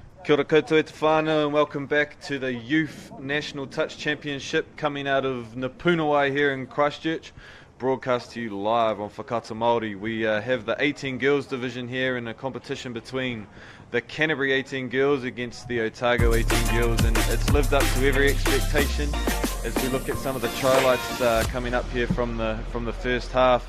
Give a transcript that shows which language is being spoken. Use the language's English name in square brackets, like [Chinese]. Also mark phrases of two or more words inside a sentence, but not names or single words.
[Māori] Kia ora koutou e te whānau [English] and welcome back to the Youth National Touch Championship coming out of Napunawai here in Christchurch. Broadcast to you live on Whakaata Māori. We have the 18 Girls division here in a competition between the Canterbury 18 Girls against the Otago 18 Girls, and it's lived up to every expectation as we look at some of the highlights coming up here from the first half.